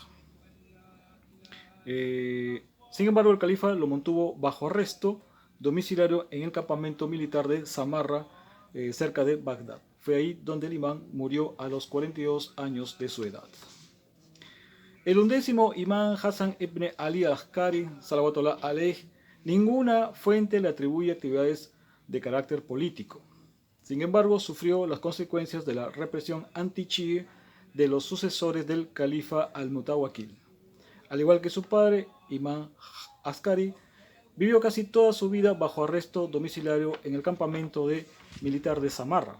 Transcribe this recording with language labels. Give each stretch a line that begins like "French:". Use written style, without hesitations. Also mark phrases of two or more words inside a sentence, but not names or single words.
Spanish: Sin embargo, el califa lo mantuvo bajo arresto domiciliario en el campamento militar de Samarra, cerca de Bagdad. Fue ahí donde el imán murió a los 42 años de su edad. El 11º imán Hassan ibn Ali al-Askari,
Arabic: صلوات الله عليه,
Spanish: ninguna fuente le atribuye actividades de carácter político. Sin embargo, sufrió las consecuencias de la represión anti-chií de los sucesores del califa al-Mutawakkil. Al igual que su padre, Imán Askari, vivió casi toda su vida bajo arresto domiciliario en el campamento militar de Samarra.